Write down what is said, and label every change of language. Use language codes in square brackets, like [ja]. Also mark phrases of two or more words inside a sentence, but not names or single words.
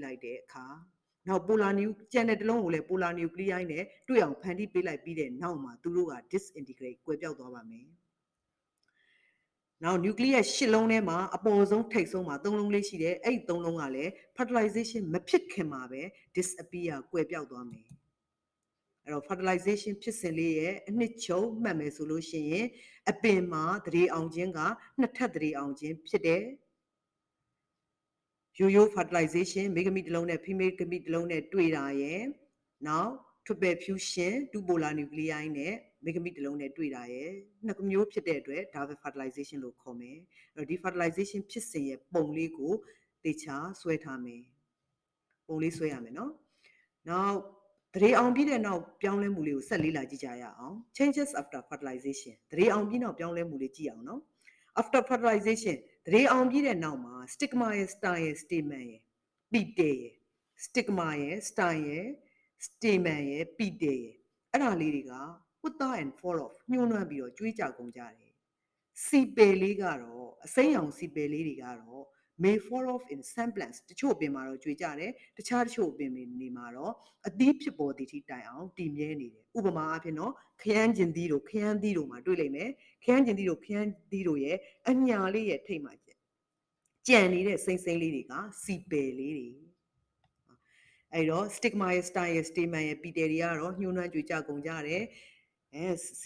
[my] လိုက်တဲ့အခါနောက် [en] polar nuclei [my] ကျန်တဲ့တစ်လုံးကိုလည်း [en] polar nuclei [my] နဲ့တွေ့အောင်ဖန်တီးပေးလိုက်ပြီးတဲ့နောက်မှာသူတို့က disintegrate ကွယ်ပြောက်သွားပါမယ်နောက် nucleus 8လုံးထဲမှာအပေါ်ဆုံးထိပ်ဆုံးမှာ3လုံးလေးရှိတယ်အဲ့ဒီ3လုံးကလည်း fertilization မဖြစ်ခင်မှာပဲ disappear ကွယ်ပြောက်သွားမယ်အဲ့တော့ fertilization ဖြစ်စဉ်လေးရဲ့အနှစ်ချုပ်မှတ်မယ်ဆိုလို့ရှိရင်အပင်မှာသရေအောင်ခြင်းကနှစ်ထပ်သရေအောင်ခြင်းဖြစ်တယ် ရိုးရိုး fertilization မိဂမိတစ်လုံးနဲ့ female ဂမိတစ်လုံးနဲ့တွေ့တာရယ်နောက် [en] triple fusion 2 polar nuclei [my] နဲ့မိဂမိတစ်လုံးနဲ့တွေ့တာရယ်နှစ်မျိုးဖြစ်တဲ့အတွက်ဒါပဲ fertilization လို့ခေါ်မယ်အဲ့တော့ဒီ fertilization ဖြစ်စဉ်ရဲ့ပုံလေးကိုသေချာဆွဲထားမယ်ပုံလေးဆွဲရမယ်နော်နောက်သရေအောင်ပြီးတဲ့နောက်ပြောင်းလဲမှုလေးကိုဆက်လေးလာကြည့်ကြရ အောင် [en] changes after fertilization [my] သရေအောင်ပြီးနောက်ပြောင်းလဲမှုလေးကြည့်အောင်နော် [en] after fertilization [my] သရေအောင်ပြီးတဲ့နောက်မှာ stigma ရဲ့ stem ရဲ့ stamen ရဲ့ petal ရဲ့ stigma ရဲ့ stem ရဲ့ stamen ရဲ့ petal ရဲ့အဲ့ဒါလေးတွေက [en] wither and fall off [my] ညှိုးနှွမ်းပြီးတော့ကျွေးကြကုန်ကြတယ်စီပယ်လေး ကတော့အစိမ်းရောင်စီပယ်လေးတွေကတော့ [en] may fall off in semblance [my] တချို့အပင်မှာတော့ကျွေကြတယ်တခြားတချို့အပင်တွေမှာတော့အသီးဖြစ်ပေါ်သည့်ထိတိုင်အောင်တည်မြဲနေတယ်ဥပမာအဖြစ် နော်ခရမ်းကျင်သီးတို့ခရမ်းသီးတို့မှာတွေ့လိမ့်မယ်ခရမ်းကျင်သီးတို့ခရမ်းသီးတို့ရဲ့အညာလေးရဲ့ထိပ်မှာကြံနေတဲ့စိမ့်စိမ့်လေးတွေက စီပယ်လေးတွေအဲ့တော့ stigma ရဲ့ stem ရဲ့ stamen ရဲ့ petal တွေကတော့ညှိုးနှွမ်းကြွေကြကုန်ကြတယ်စီ